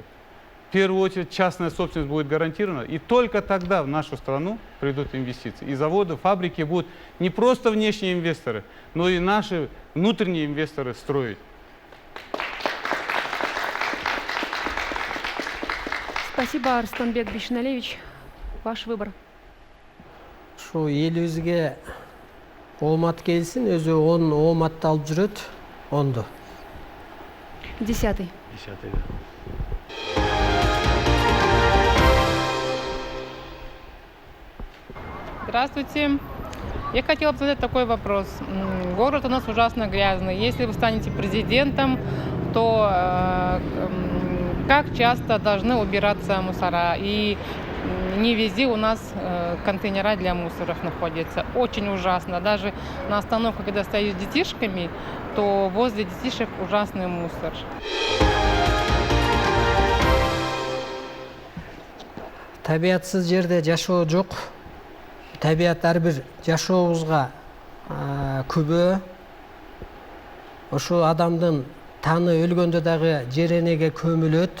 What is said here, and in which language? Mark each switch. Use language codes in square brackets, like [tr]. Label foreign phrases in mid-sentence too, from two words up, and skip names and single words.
[ru] В первую очередь частная собственность будет гарантирована, и только тогда в нашу страну придут инвестиции. И заводы, фабрики будут не просто внешние инвесторы, но и наши внутренние инвесторы строить. Спасибо, Арстанбек Бишналевич. Ваш выбор. [ky] Шу елибизге оомат келсин, өзү 10 ооматты алып жүрөт, 10-ду. [ru] 10-й. 10-й, да. Здравствуйте. Я хотела бы задать такой вопрос. Город у нас ужасно грязный. Если вы станете президентом, то как часто должны убираться мусора? И не везде у нас контейнера для мусоров находятся. Очень ужасно. Даже на остановках, когда стою с детишками, то возле детишек ужасный мусор. [ky] Табиатсыз жерде жашоо жок. Табиат ар бир жашообузга күбө. Ошо адамдын таны өлгөндө дагы жер энеге көмүлөт.